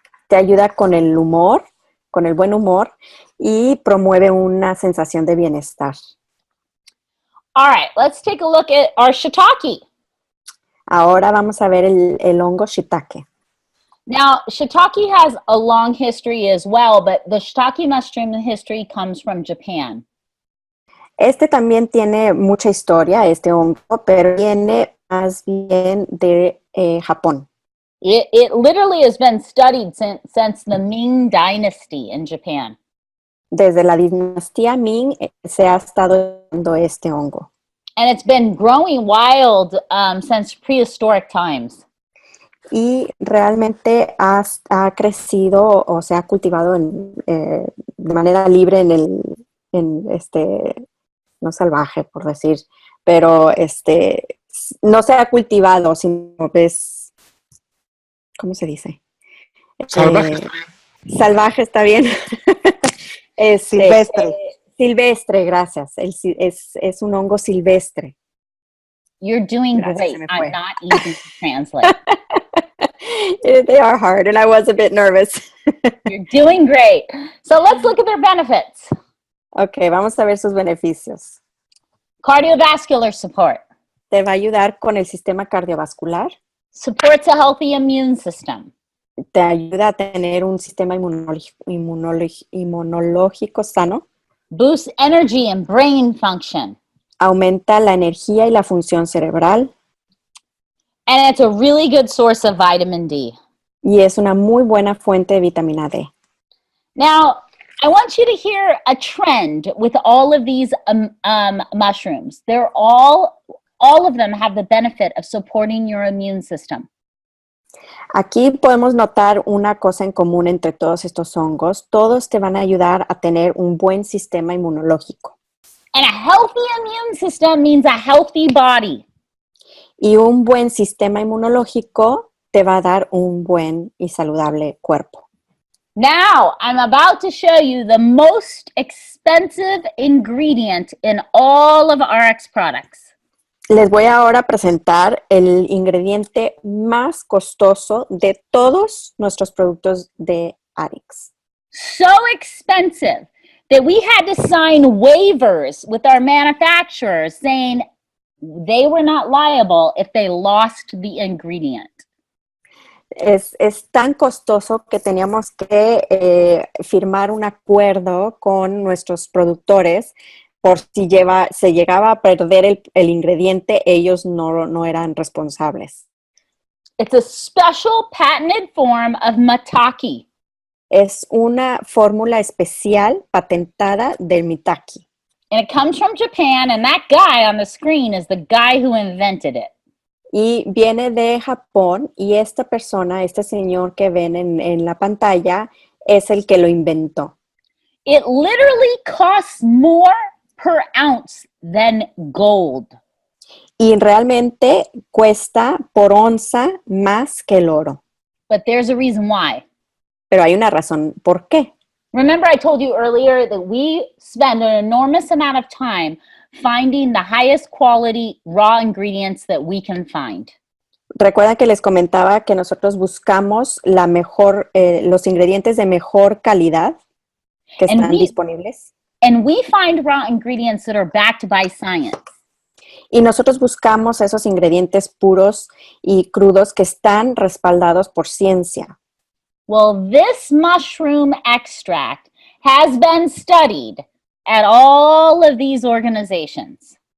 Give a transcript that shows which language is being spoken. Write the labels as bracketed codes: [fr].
[es] Te ayuda con el humor, con el buen humor y promueve una sensación de bienestar. [en] All right, let's take a look at our shiitake. [es] Ahora vamos a ver el hongo shiitake. [en] Now, shiitake has a long history as well, but the shiitake mushroom history comes from Japan. [es] Este también tiene mucha historia, este hongo, pero viene más bien de Japón. [en] It literally has been studied since the Ming Dynasty in Japan. [es] Desde la dinastía Ming se ha estado viendo este hongo. [en] And it's been growing wild since prehistoric times. [es] Y realmente ha crecido o se ha cultivado de manera libre no salvaje, por decir, pero no se ha cultivado, sino es, ¿cómo se dice? Salvaje está bien. Salvaje está bien. Silvestre. Silvestre, gracias. Es un hongo silvestre. [en] You're doing [es] Gracias, se me fue. [en] I'm not easy to translate. They are hard, and I was a bit nervous. You're doing great. So let's look at their benefits. [es] Ok, vamos a ver sus beneficios. [en] Cardiovascular support. [es] Te va a ayudar con el sistema cardiovascular. [en] Supports a healthy immune system. [es] Te ayuda a tener un sistema inmunológico sano. [en] Boosts energy and brain function. [es] Aumenta la energía y la función cerebral. [en] And it's a really good source of vitamin D. [es] Y es una muy buena fuente de vitamina D. [en] Now, I want you to hear a trend with all of these mushrooms. They're all of them have the benefit of supporting your immune system. [es] Aquí podemos notar una cosa en común entre todos estos hongos. Todos te van a ayudar a tener un buen sistema inmunológico. [en] And a healthy immune system means a healthy body. [es] Y un buen sistema inmunológico te va a dar un buen y saludable cuerpo. [en] Now, I'm about to show you the most expensive ingredient in all of RX products. [es] Les voy ahora a presentar el ingrediente más costoso de todos nuestros productos de Arix. [en] So expensive that we had to sign waivers with our manufacturers saying they were not liable if they lost the ingredient. [es] Es tan costoso que teníamos que firmar un acuerdo con nuestros productores por si se llegaba a perder el ingrediente, ellos no eran responsables. [en] It's a special patented form of maitake. [es] Es una fórmula especial patentada del maitake. [en] And it comes from Japan, and that guy on the screen is the guy who invented it. [es] Y viene de Japón y esta persona, este señor que ven en la pantalla, es el que lo inventó. [en] It literally costs more per ounce than gold. [es] Y realmente cuesta por onza más que el oro. [en] But there's a reason why. [es] Pero hay una razón por qué. [en] Remember I told you earlier that we spend an enormous amount of time finding the highest quality raw ingredients that we can find. [es] Recuerdan que les comentaba que nosotros buscamos los ingredientes de mejor calidad que están disponibles. [en] And we find raw ingredients that are backed by science. [es] Y nosotros buscamos esos ingredientes puros y crudos que están respaldados por ciencia. [en] Well, this mushroom extract has been studied at all of these organizations.